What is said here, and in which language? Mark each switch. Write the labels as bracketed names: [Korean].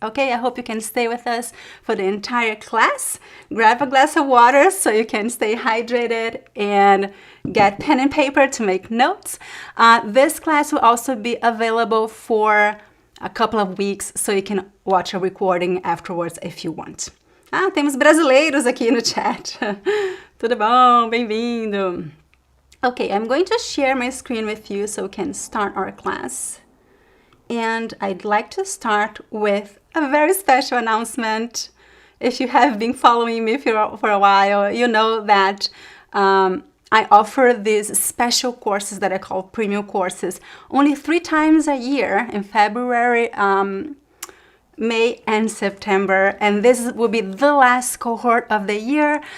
[English] Okay, I hope you can stay with us for the entire class. Grab a glass of water so you can stay hydrated and get pen and paper to make notes. This class will also be available for a couple of weeks, so you can watch a recording afterwards if you want. [Portuguese] Temos brasileiros aqui no chat. Tudo bom? Bem-vindo. [English] Okay, I'm going to share my screen with you so we can start our class. And I'd like to start with a very special announcement. If you have been following me for a while, you know that I offer these special courses that I call premium courses only 3 times a year, in February, May and September, and this will be the last cohort of the year.